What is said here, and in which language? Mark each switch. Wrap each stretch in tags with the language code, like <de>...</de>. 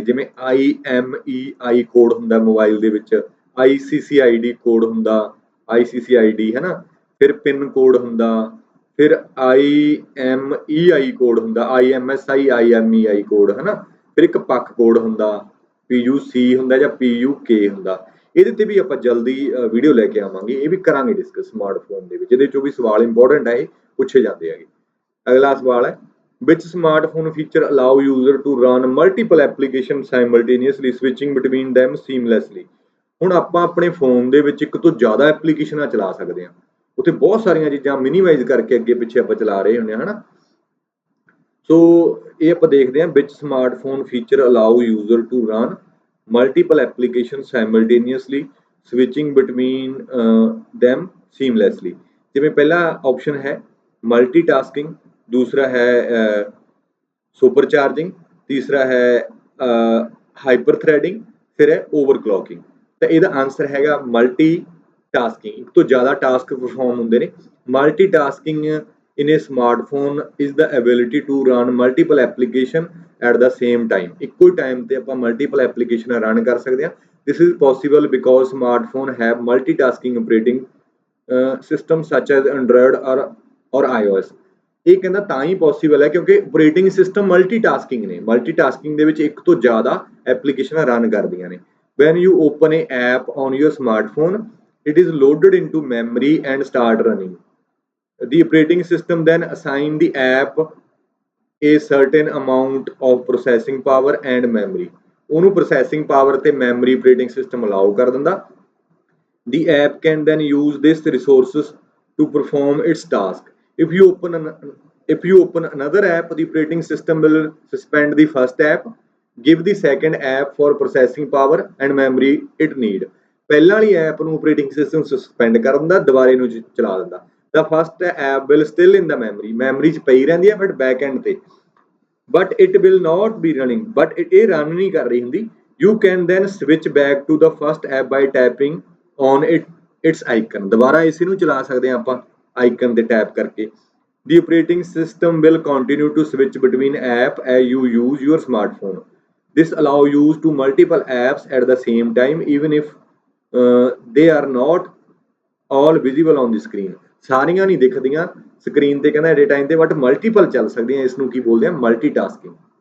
<pa>ਜਿਵੇਂ IMEI code ਹੁੰਦਾ mobile ਦੇ ਵਿੱਚ, ICCID ਕੋਡ ਹੁੰਦਾ, ICCID ਹੈ ਨਾ, ਫਿਰ ਪਿਨ ਕੋਡ ਹੁੰਦਾ, ਫਿਰ IMEI ਕੋਡ ਹੁੰਦਾ, IMSI IMEI ਕੋਡ ਹੈ ਨਾ, ਫਿਰ ਇੱਕ ਪੱਕ ਕੋਡ ਹੁੰਦਾ, PUC ਹੁੰਦਾ ਜਾਂ PUK ਹੁੰਦਾ। ਇਹਦੇ ਤੇ ਵੀ ਆਪਾਂ ਜਲਦੀ ਵੀਡੀਓ ਲੈ ਕੇ ਆਵਾਂਗੇ, ਇਹ ਵੀ ਕਰਾਂਗੇ ਡਿਸਕਸ ਸਮਾਰਟਫੋਨ ਦੇ ਵਿੱਚ, ਇਹਦੇ ਚੋਂ ਵੀ ਸਵਾਲ ਇੰਪੋਰਟੈਂਟ ਹੈ, ਇਹ ਪੁੱਛੇ ਜਾਂਦੇ ਹੈਗੇ। ਅਗਲਾ ਸਵਾਲ ਹੈ</pa> <en>which smartphone feature allow user to run multiple applications simultaneously switching between them seamlessly?</en> <pa>ਹੁਣ ਆਪਾਂ ਆਪਣੇ ਫੋਨ ਦੇ ਵਿੱਚ ਇੱਕ ਤੋਂ ਜ਼ਿਆਦਾ ਐਪਲੀਕੇਸ਼ਨਾਂ ਚਲਾ ਸਕਦੇ ਹਾਂ, ਉੱਥੇ ਬਹੁਤ ਸਾਰੀਆਂ ਚੀਜ਼ਾਂ ਮਿਨੀਮਾਈਜ਼ ਕਰਕੇ ਅੱਗੇ ਪਿੱਛੇ ਆਪਾਂ ਚਲਾ ਰਹੇ ਹੁੰਦੇ ਹਾਂ, ਹਨਾ। ਸੋ ਇਹ ਆਪਾਂ ਦੇਖਦੇ ਹਾਂ</pa> <en>which smartphone feature allow user to run multiple applications simultaneously switching between them seamlessly।</en> <pa>ਜਿਵੇਂ ਪਹਿਲਾ ਆਪਸ਼ਨ ਹੈ ਮਲਟੀਟਾਸਕਿੰਗ, दूसरा है सुपर चार्जिंग, तीसरा है हाइपर थ्रेडिंग, फिर है ओवरक्लॉकिंग। तो ਇਹਦਾ ਆਨਸਰ ਹੈਗਾ ਮਲਟੀਟਾਸਕਿੰਗ, ਇੱਕ ਤੋਂ ਜ਼ਿਆਦਾ ਟਾਸਕ ਪਰਫਾਰਮ ਹੁੰਦੇ ਨੇ।</pa> <en>Multitasking in a smartphone is the ability to run multiple application at the same time.</en> <pa>ਇੱਕੋ ਹੀ ਟਾਈਮ ਤੇ ਆਪਾਂ ਮਲਟੀਪਲ ਐਪਲੀਕੇਸ਼ਨਾਂ ਰਨ ਕਰ ਸਕਦੇ ਹਾਂ।</pa> <en>This is possible because smartphone have multitasking operating system such as Android or iOS।</en> <pa>ਇਹ ਕਹਿੰਦਾ ਤਾਂ ਹੀ ਪੋਸੀਬਲ ਹੈ ਕਿਉਂਕਿ ਆਪਰੇਟਿੰਗ ਸਿਸਟਮ ਮਲਟੀਟਾਸਕਿੰਗ ਨੇ, ਮਲਟੀਟਾਸਕਿੰਗ ਦੇ ਵਿੱਚ ਇੱਕ ਤੋਂ ਜ਼ਿਆਦਾ ਐਪਲੀਕੇਸ਼ਨਾਂ ਰਨ ਕਰਦੀਆਂ ਨੇ।</pa> <en>When you open a app on your smartphone it is loaded into memory and start running. The operating system then assign the app a certain amount of processing power and memory.</en> <pa>ਉਹਨੂੰ processing power ਤੇ memory operating system allow ਕਰ ਦਿੰਦਾ।</pa> <en>The app can then use this resources to perform its task. If you open another app, the operating system will suspend the first app, give the second app for processing power and memory it need।</en> <pa>ਪਹਿਲਾਂ ਵਾਲੀ app ਨੂੰ operating system suspend ਕਰ ਦਿੰਦਾ, ਦੁਬਾਰੇ ਨੂੰ ਚਲਾ ਦਿੰਦਾ।</pa> <en>The first app will still in the memory,</en> <pa>memory 'ਚ ਪਈ ਰਹਿੰਦੀ ਹੈ ਬਟ ਬੈਕ ਐਂਡ ਤੇ,</pa> <en>but it will not be running, but</en> <pa>ਇਹ ਰਨ ਨਹੀਂ ਕਰ ਰਹੀ ਹੁੰਦੀ।</pa> <en>You can then switch back to the first app by tapping on its icon।</en> <pa>ਦੁਬਾਰਾ ਇਸੇ ਨੂੰ ਚਲਾ ਸਕਦੇ ਹਾਂ ਆਪਾਂ ਆਈਕਨ ਤੇ ਟੈਪ ਕਰਕੇ।</pa> <en>The operating system will continue to switch between app as you use your smartphone। This allow use to multiple apps at the same time even if they are not all visible on the screen।</en> <pa>ਸਾਰੀਆਂ ਨਹੀਂ ਦਿਖਦੀਆਂ screen ਤੇ ਕਹਿੰਦਾ at time ਤੇ, but multiple ਚੱਲ ਸਕਦੀਆਂ, ਇਸ ਨੂੰ ਕੀ ਬੋਲਦੇ ਆ ਮਲਟੀਟਾਸਕਿੰਗ।</pa>